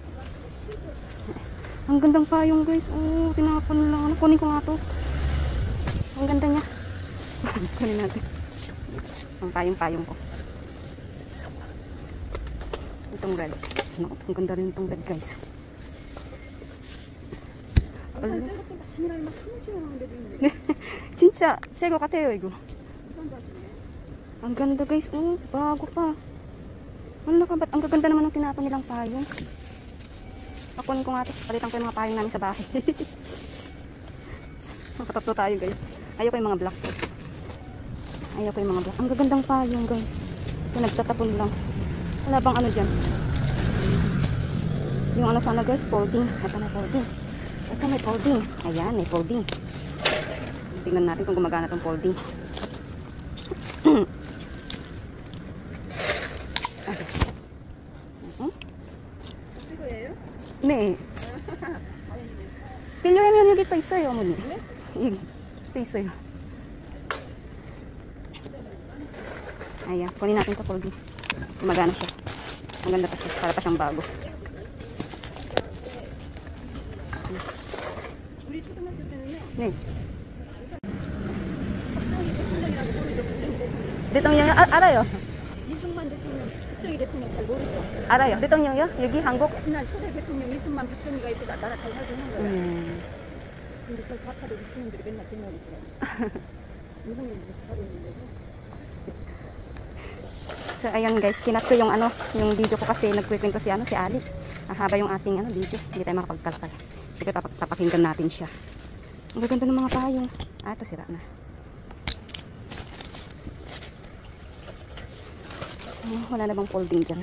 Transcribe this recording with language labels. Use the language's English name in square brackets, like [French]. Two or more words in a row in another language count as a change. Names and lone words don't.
[Filipino] Ang gandang payong guys. Oh, tinapon lang. Ano, kunin ko nga to. Ang ganda niya. Kunin natin. Ang payong-payong ko. Itong red. Naku, ang ganda rin itong red guys. [Korean] 진짜 새 거 같아요 이거. [Filipino] Ang ganda guys. Oh, bago pa. Ano ka, ang gaganda naman ng tinapon nilang payong. Pakunin ko nga ito. Palitan ko yung mga payong namin sa bahay. Nakatatlo tayo guys. Ayoko yung mga black. Ayoko yung mga black. Ang gagandang payong guys. So, nagtatapon lang. Wala bang ano dyan? Yung ano sana guys, folding. Ito may folding. Ito may folding. Ayan, may folding. Tingnan natin kung gumagana itong folding. [Korean] 네. 빌려오면 여기 또 있어요, 어머니. 여기 또 있어요. [Filipino] Ayan, kunin natin ito, folding. Gumagana siya. Ang ganda pa siya. Para pa siyang bago. [Korean] 네. 대통령요? 알아요. 이승만 대통령, 박정희 대통령 잘 모르죠? 알아요. 대통령요? 여기 한국? 옛날 초대 대통령 이승만, 박정희가 있고 나라 잘 살고 있는 거야. 근데 저 좌파들 미친놈들이 맨날 대통령 있더라고. 이승만 잘하고 있는데. [Filipino] So ayan guys, kinat ko yung ano, yung video ko kasi nagkukwento si ano, si Ali. Ang haba yung ating ano video, hindi tayo makapagkalkal. Sige, papakinggan natin siya. Ang gaganda ng mga payong. Ah, ito sira na. Oh, wala na bang folding dyan?